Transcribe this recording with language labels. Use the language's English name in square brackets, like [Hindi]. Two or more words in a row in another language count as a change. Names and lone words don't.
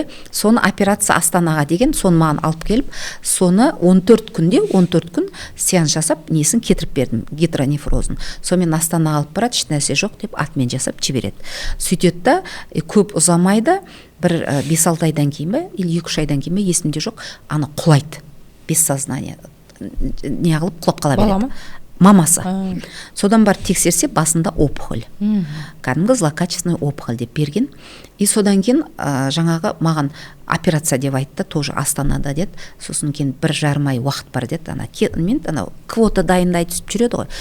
[Kazakh] Соны операция Астанаға деген, соны маған алып келіп, соны 14 күн сеанс жасап, несін кетіріп бердім, гидронефрозын. Сонымен Астанаға алып барады, ешнәрсе жоқ деп атмен жасап жібереді. Сөйтеді да, көп ұзамайды, бір 5-6 айдан кейін бе, или 2-3 айдан кейін бе, есімде жоқ, ана құлайды, [Russian] без сознания, [Kazakh] не қылып құлап қала береді. Бала ма? Мамасы. Содан бар тексерсе, басында опухоль. Кәдімгі [Russian] злокачественный опухоль [Kazakh] деп берген. И содан кейін жаңағы маған операция деп айтты, тоже Астанада деді. Сосын кейін 1,5 ай уақыт бар деді. Мен квота дайындайды түсіп жүреді ғой.